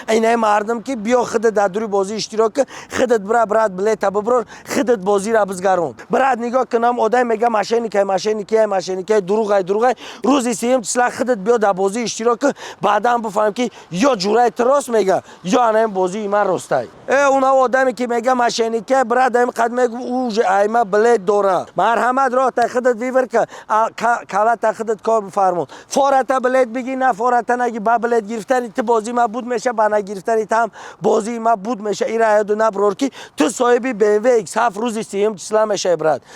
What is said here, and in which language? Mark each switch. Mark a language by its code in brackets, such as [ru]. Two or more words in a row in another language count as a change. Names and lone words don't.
[tg] Инаи мардум ки биё худат дар дури бозӣ иштирок кӣ, худат бира, брат, билета биброр, худат бозира бизгарон. Брат, нигоҳ кунам, одам мега мошенникай, мошенникай, мошенникай, дуруғай, дуруғай. Рӯзи сеюм числа худат биё дар бозӣ иштирок кӣ, баъдан бифаҳм ки ё ҷурай ту рост мега, ё анаи бозии ман ростай. Э, уна одаме ки мега мошенникай, брат, ами қад мегу, у же айма билет дора. Марҳамат, роҳ та худат вивер ка, а, ка-, кала та худат кор бифармон. Фора та билет бигир, на фора та наги, ба билет гирифтани ту бозии ман буд меша, ба нагирифтани там бозии ман буд меша. Ира яду наброр ки ту соҳиби Б М В X ҳафт рӯзи сеюм числа меша, брат.